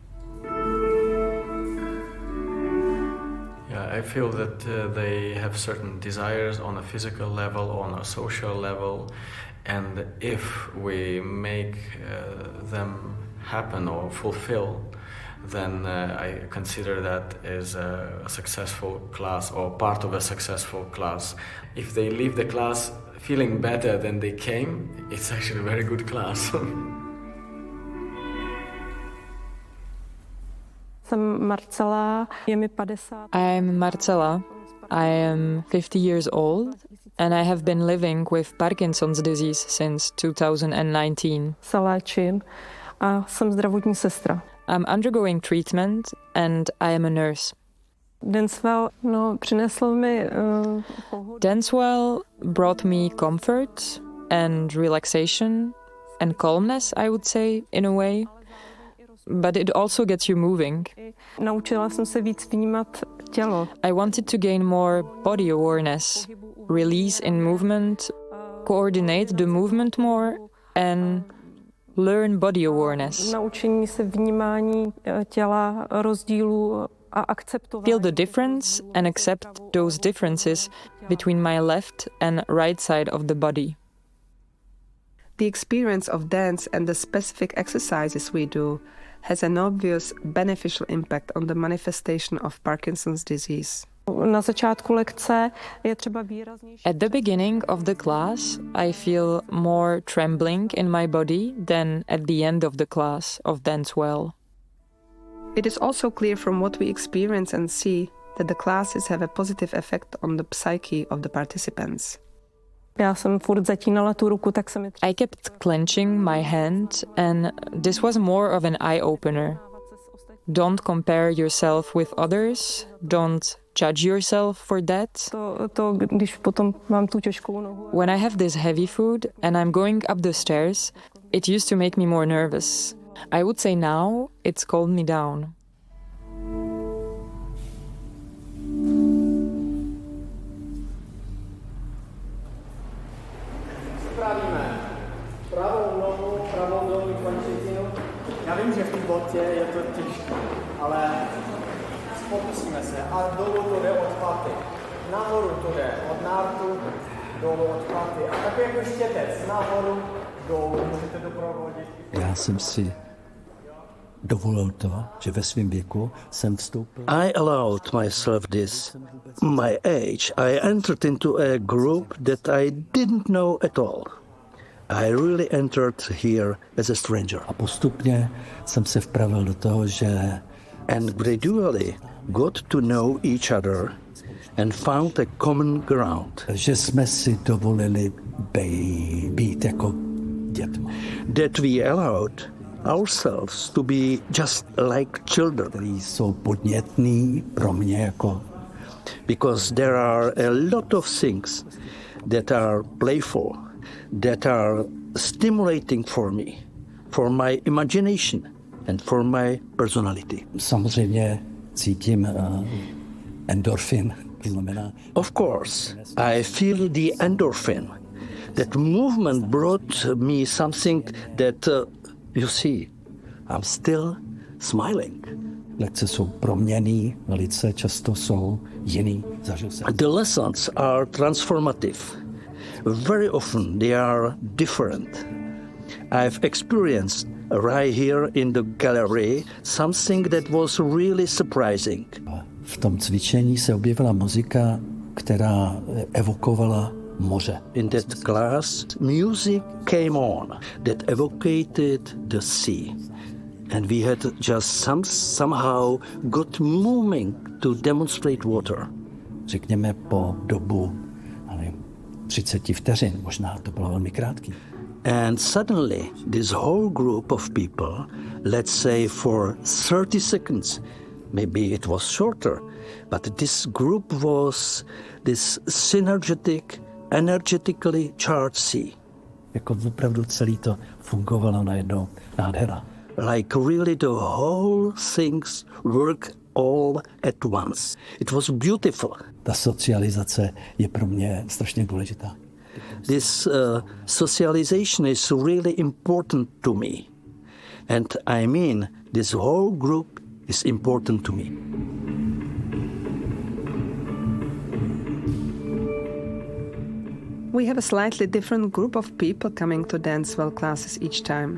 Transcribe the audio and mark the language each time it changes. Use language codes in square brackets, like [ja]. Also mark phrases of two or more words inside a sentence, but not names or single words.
[en] Yeah, I feel that they have certain desires on a physical level, on a social level, and if we make them happen or fulfill, then I consider that as a successful class or part of a successful class. If they leave the class feeling better than they came, it's actually a very good class. [cs] Jsem Marcela, je mi 50. [en] I'm Marcela. I am 50 years old and I have been living with Parkinson's disease since 2019. [cs] Se léčím a jsem zdravotní sestra. [en] I'm undergoing treatment and I am a nurse. [cs] Dancewell, přinesl mi [en] Dancewell brought me comfort and relaxation and calmness, I would say, in a way. But it also gets you moving. [cs] Naučila jsem se víc vnímat tělo. [en] I wanted to gain more body awareness, release in movement, coordinate the movement more and learn body awareness. [cs] Naučení se vnímání těla, rozdílů a akceptování. [en] Feel the difference and accept those differences between my left and right side of the body. The experience of dance and the specific exercises we do has an obvious beneficial impact on the manifestation of Parkinson's disease. [cs] Na začátku lekce je třeba výraznější. [en] At the beginning of the class, I feel more trembling in my body than at the end of the class of Dancewell. It is also clear from what we experience and see that the classes have a positive effect on the psyche of the participants. [cs] Já jsem furt zatínala tu ruku, tak se mi [en] I kept clenching my hand and this was more of an eye-opener. Don't compare yourself with others, don't judge yourself for that. [cs] To, když potom mám tu těžkou nohu. [en] When I have this heavy food and I'm going up the stairs, it used to make me more nervous. I would say now it's calmed me down. [cs] Spravíme pravou nohu, pravou dolní končetinu. Já vím, že v té botě je to těžké, ale pokusíme se. A dolů to jde od paty. Nahoru to jde od nártu, dolů od paty. A takový jako štětec. Nahoru, dolů. Můžete doprovodit. Já jsem si dovolil to, že ve svém věku jsem vstoupil. [en] I allowed myself this. My age, I entered into a group that I didn't know at all. I really entered here as a stranger. [cs] A postupně jsem se vpravil do toho, že [en] and gradually got to know each other and found a common ground. [cs] Že jsme si dovolili být jako dětma. [en] That we allowed ourselves to be just like children. [cs] Který jsou podnětný pro mě jako. [en] Because there are a lot of things that are playful, that are stimulating for me. for my imagination and for my personality. [cs] Samozřejmě cítím endorfin. [en] Of course, I feel the endorphin. That movement brought me something that, you see, I'm still smiling. [cs] Lekce jsou proměnný, velice často jsou jiný. [en] The lessons are transformative. Very often they are different. I've experienced right here in the gallery something that was really surprising. [cs] V tom cvičení se objevila muzika, která evokovala moře. [en] In that class, music came on that evocated the sea. And we had just somehow got moving to demonstrate water. [cs] Řekněme po dobu 30 vteřin, možná to bylo velmi krátký. [en] And suddenly this whole group of people, let's say for 30 seconds, maybe it was shorter, but this group was this synergetic, energetically charged sea. [cs] Jako opravdu celý to fungovalo najednou nádhera. [en] Like really the whole things work all at once. It was beautiful. [cs] Ta socializace je pro mě strašně důležitá. [en] This socialization is really important to me. And I mean, this whole group is important to me. We have a slightly different group of people coming to Dancewell classes each time.